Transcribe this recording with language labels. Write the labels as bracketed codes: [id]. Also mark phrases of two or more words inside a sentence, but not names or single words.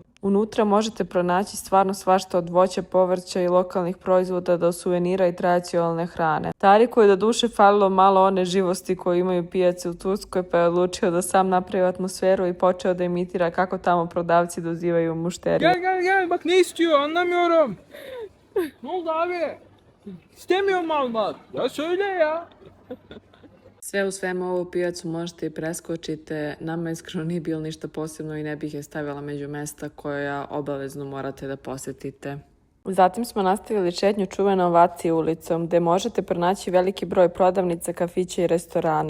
[sr] Unutra možete pronaći stvarno svašta od voća, povrća i lokalnih proizvoda do suvenira i tradicionalne hrane. Tariku je do duše falilo malo one živosti koju imaju pijace u Turskoj, pa je odlučio da sam napravi atmosferu i počeo da imitira kako tamo prodavci dozivaju mušterije. [tr] Gel bak ne istiyor anlamıyorum. Ne oldu abi? İstemiyorum almak. Ya söyle ya. [sr] Sve u svemu ovu pijacu možete i preskočite. Nama iskreno nije bilo ništa posebno i ne bih je stavila među mesta koja obavezno morate da posjetite. Zatim smo nastavili šetnju čuvenom Vaci ulicom, gde možete pronaći veliki broj prodavnica, kafića i restorana.